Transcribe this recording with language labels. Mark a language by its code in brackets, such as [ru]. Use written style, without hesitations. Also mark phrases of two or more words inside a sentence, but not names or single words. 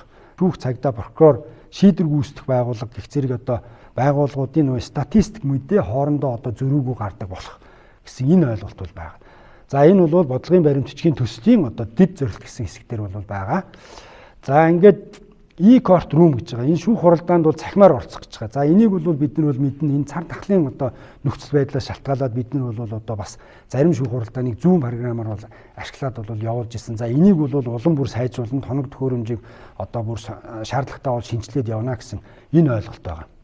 [mn] Шүүх, цагдаа, прокурор, шийдвэр гүйцэтгэх байгууллага гэх зэрэг одоо байгууллагуудын нөө статистик мэдээ хоорондоо одоо зөрүүгөө гардаг болох гэсэн энэ ойлголт бол байгаа. За энэ бол бодлогын баримтчгийн төслийн одоо дэд зорилт гэсэн хэсэгтэр бол байгаа. За ингээд [en] e-court room [mn] гэж байгаа. Энэ шүүх хуралдаанд бол цахимаар оролцох гэж байгаа. За энийг бол бид нар бол мэднэ энэ цар тахлын одоо нөхцөл байдлаас шалтгаалаад бид нар бол одоо бас зарим шүүх хуралдааныг зүүн програмаар бол ашиглаад бол явуулж исэн. За энийг бол улам бүр сайжруулан тоног төхөөрөмжийг одоо бүр шаардлагатай бол шинжилээд явна гэсэн энэ ойлголт байгаа.